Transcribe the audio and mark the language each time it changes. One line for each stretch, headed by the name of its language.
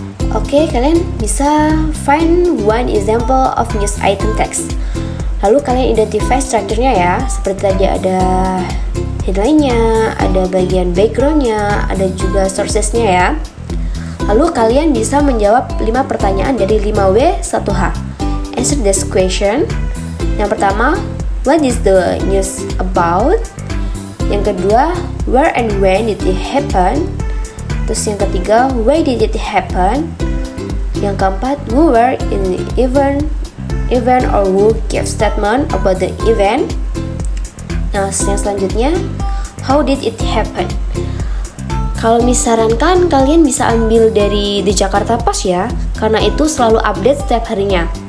Indonesian: Oke, kalian bisa
English: find one example of news item text.
Indonesian: Lalu kalian identify strukturnya ya, seperti tadi ada headline-nya, ada bagian background-nya, ada juga sources-nya ya. Lalu kalian bisa menjawab 5 pertanyaan dari 5W 1H.
English: Answer this question.
Indonesian: Yang pertama,
English: what is the news about?
Indonesian: Yang kedua,
English: where and when did it happen?
Indonesian: Terus yang ketiga,
English: why did it happen?
Indonesian: Yang keempat,
English: who were in the event or who gave statement about the event?
Indonesian: Nah, yang selanjutnya,
English: how did it happen?
Indonesian: Kalau misalkan kalian bisa ambil dari The Jakarta Post ya, karena itu selalu update setiap harinya.